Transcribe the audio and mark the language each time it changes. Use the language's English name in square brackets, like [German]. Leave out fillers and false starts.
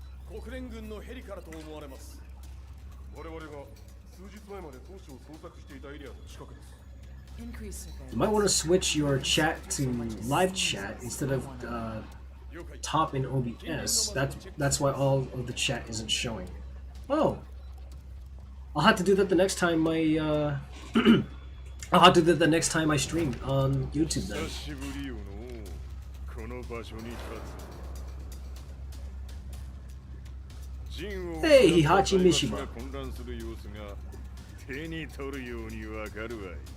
[Japanese] 国連軍のヘリからと思われます。我々が数日前まで当初捜索していたエリアの近くです。 [English] Increase surveillance. You might want to switch your chat to live chat instead of top in OBS. That's why all of the chat isn't showing. Oh, I'll have to do that the next time I I'll have to do that the next time I stream on YouTube then. [Japanese] 久しぶりよのこの場所に立つ。 [English] Hey, Hihachi Mishima. [Japanese] 混乱する様子が手に取るようにわかるわい。